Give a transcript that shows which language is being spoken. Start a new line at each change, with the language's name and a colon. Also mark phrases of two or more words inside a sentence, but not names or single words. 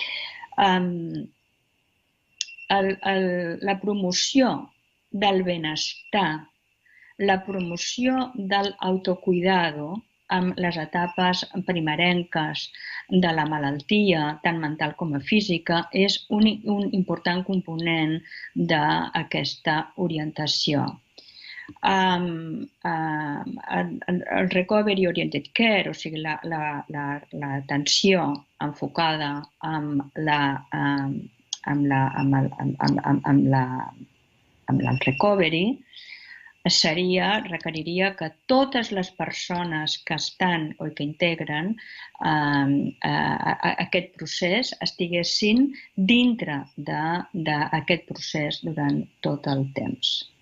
Catalan: La promoció del benestar, la promoció de l'autocuidado amb les etapes primerenques de la malaltia, tant mental com física, és un important component d'aquesta orientació.
English: El recovery oriented care,
Catalan: o sigui, l'atenció enfocada amb el recovery, requeriria que totes les persones que estan o que integren aquest procés estiguessin dintre d'aquest procés durant tot el temps.